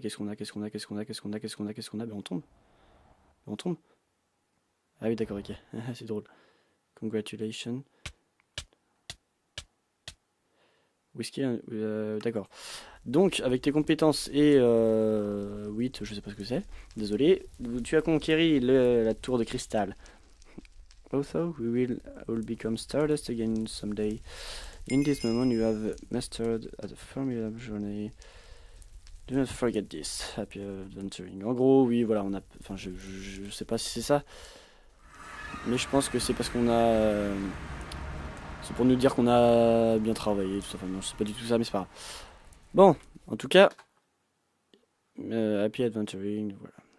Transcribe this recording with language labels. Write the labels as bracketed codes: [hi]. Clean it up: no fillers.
[fr] Qu'est-ce qu'on a? Ben on tombe. On tombe. Ah oui, d'accord, ok. C'est drôle. [en] Congratulations. [fr] Whisky, d'accord. Donc, avec tes compétences et 8, je sais pas ce que c'est, désolé, tu as conquéri la tour de cristal. [en] Also, we will all become Stardust again someday. In this moment, you have mastered a formidable journey. Do not forget this. Happy adventuring. [fr] En gros, oui, voilà, on a. Enfin, je sais pas si c'est ça. Mais je pense que c'est parce qu'on a. C'est pour nous dire qu'on a bien travaillé, tout ça. Enfin, non, je sais pas du tout ça, mais c'est pas grave. Bon, en tout cas. [en] Happy adventuring, [fr] voilà.